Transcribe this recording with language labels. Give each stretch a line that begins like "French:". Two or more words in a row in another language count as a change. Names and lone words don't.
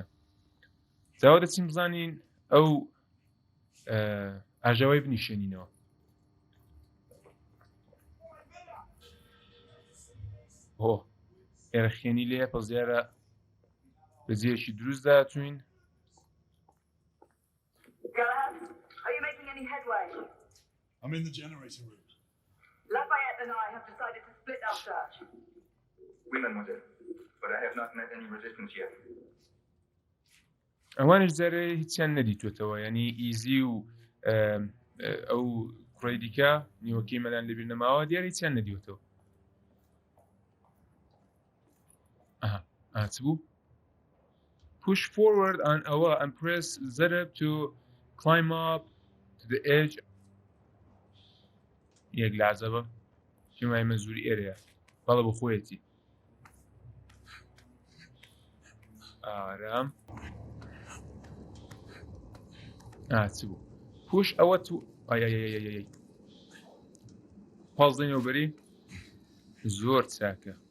Central Kurdish: جاوا دەچین بزانین ئەو ئاژاوای بنیشێنینەوە. ئێرە خێنی لێ پەس دیارە بەجێیەکی دروست داهاتوین.
English: Are you making any headway? I'm in the generator room. Lafayette and I have decided to split our search.
French: Oui, mademoiselle,
English: but I have not met any resistance yet.
Central Kurdish: ئەوانش جارێ هیچیان نەدیتوێتەوە، یعنی ئیزی و ئەو کوڕی دیکە نیوەکەی مەلان لەبیر نەماوە دیارە هیچیان نەدیوێتەوە. چ بوو؟
English: Push forward on ئەوە and press Z to climb up to the edge.
Central Kurdish: یەک لازەبە پێمای مەزوری ئێرەیە بەڵە بە خۆیەتی ئارام. چ بوو؟ پوش ئەوە تو پاڵ دەینەوە بەری زۆر چاکە.